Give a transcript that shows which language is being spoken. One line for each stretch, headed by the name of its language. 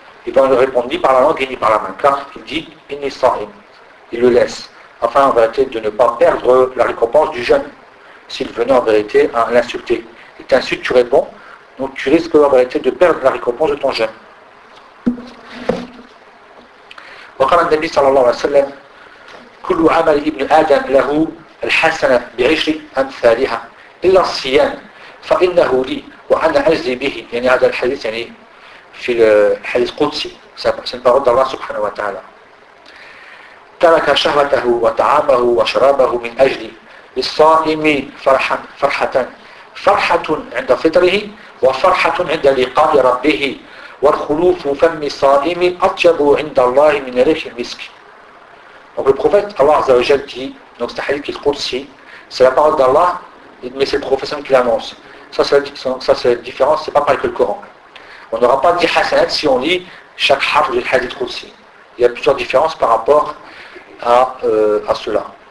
French: Il va ne répondre ni par la langue ni par la main, car il dit
Arabic: inni sa'im,
French: il le laisse, afin en vérité de ne pas perdre la récompense du jeûne, s'il venait en vérité à l'insulter. Il t'insulte, tu réponds, donc tu risques en vérité de perdre la récompense de ton jeûne.
Arabic: وقال النبي صلى الله عليه وسلم كل عمل ابن آدم له الحسنة بعشر أمثالها إلا الصيام فإنه لي وأنا أجزي به. يعني هذا الحديث يعني في الحديث القدسي سنفرد الله سبحانه وتعالى ترك شهوته وطعامه وشرابه من أجلي للصائم فرحة عند فطره وفرحة عند لقاء ربه والخلوف فم صائم أطيب عند الله من ريح المسك.
French: Donc le prophète Allah Azza wa Jal dit, donc c'est un hadith qui est Qudsi, c'est la parole d'Allah, mais c'est le prophète qui l'annonce. Ça c'est la différence, c'est pas pareil que le Coran. On n'aura pas dit hasanat si on lit chaque harf du hadith Qudsi. Il y a plusieurs différences par rapport à cela.